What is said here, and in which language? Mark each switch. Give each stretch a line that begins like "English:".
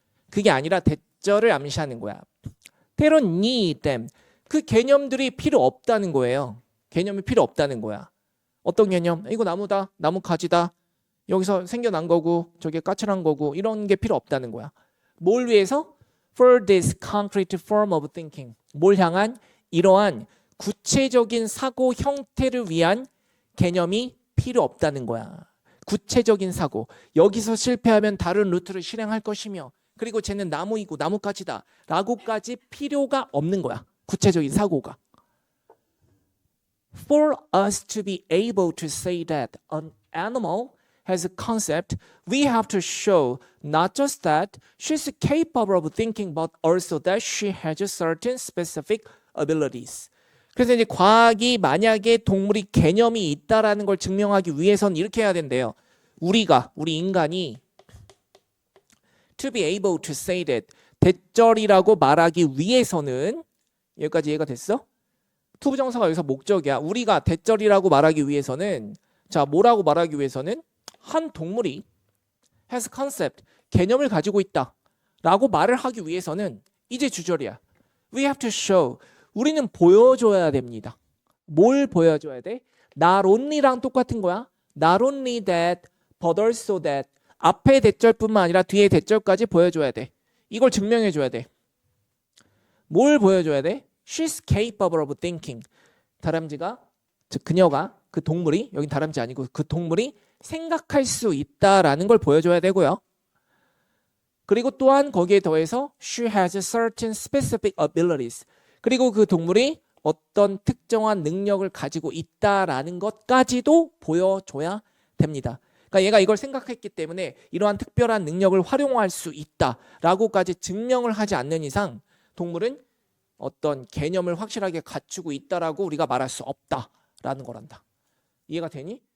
Korean: 그게 아니라 대절을 암시하는 거야.
English: They don't need them.
Korean: 그 개념들이 필요 없다는 거예요. 개념이 필요 없다는 거야. 어떤 개념? 이거 나무다, 나무 가지다. 여기서 생겨난 거고 저게 까칠한 거고 이런 게 필요 없다는 거야. 뭘 위해서?
English: For this concrete form of thinking.
Korean: 뭘 향한? 이러한 구체적인 사고 형태를 위한 개념이 필요 없다는 거야. 구체적인 사고. 여기서 실패하면 다른 루트를 실행할 것이며 그리고 쟤는 나무이고 나무가지다 라고까지 필요가 없는 거야. 구체적인 사고가.
English: For us to be able to say that an animal has a concept, we have to show not just that she's capable of thinking, but also that she has certain specific abilities.
Korean: 그래서 이제 과학이 만약에 동물이 개념이 있다라는 걸 증명하기 위해서는 이렇게 해야 된대요. 우리 인간이
English: to be able to say that
Korean: 대절이라고 말하기 위해서는 여기까지 이해가 됐어? 투부정사가 여기서 목적이야. 우리가 대절이라고 말하기 위해서는 자 뭐라고 말하기 위해서는 한 동물이
English: has concept
Korean: 개념을 가지고 있다 라고 말을 하기 위해서는 이제 주절이야.
English: We have to show
Korean: 우리는 보여줘야 됩니다. 뭘 보여줘야 돼? Not only랑 똑같은 거야.
English: Not only that but also that
Korean: 앞에 대절뿐만 아니라 뒤에 대절까지 보여줘야 돼. 이걸 증명해줘야 돼. 뭘 보여줘야 돼?
English: She's capable of thinking.
Korean: 다람쥐가 즉 그녀가 그 동물이 여긴 다람쥐 아니고 그 동물이 생각할 수 있다라는 걸 보여줘야 되고요. 그리고 또한 거기에 더해서
English: she has certain specific abilities.
Korean: 그리고 그 동물이 어떤 특정한 능력을 가지고 있다라는 것까지도 보여줘야 됩니다. 그러니까 얘가 이걸 생각했기 때문에 이러한 특별한 능력을 활용할 수 있다라고까지 증명을 하지 않는 이상 동물은 어떤 개념을 확실하게 갖추고 있다라고 우리가 말할 수 없다라는 거란다. 이해가 되니?